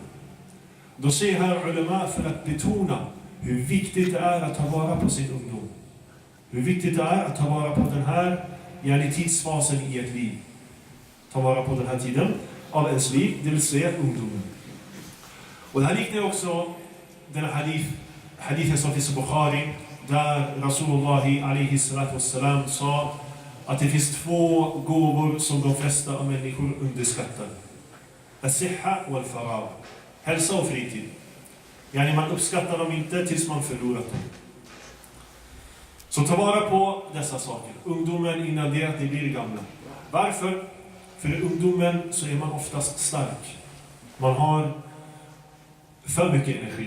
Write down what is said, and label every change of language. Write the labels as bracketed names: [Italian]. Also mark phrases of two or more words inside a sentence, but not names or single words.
[Swedish] Då säger här ulema för att betona hur viktigt det är att ta vara på sin ungdom. Hur viktigt det är att ta vara på den här tidsfasen i ett liv. Ta vara på den här tiden av ens liv, det vill säga ungdomen. Och det här liknar också den hadithen som finns i Bukhari, där Rasulullah [Arabic] عليه الصلاة والسلام [Swedish] sa att det finns 2 gåvor som de flesta av människor underskattar. [Arabic] الصحة والفراغ. [Swedish] Hälsa och fritid. Yani man uppskattar dem inte tills man förlorat dem. Så ta vara på dessa saker. Ungdomen innan det att de blir gamla. Varför? För i ungdomen så är man oftast stark. Man har för mycket energi.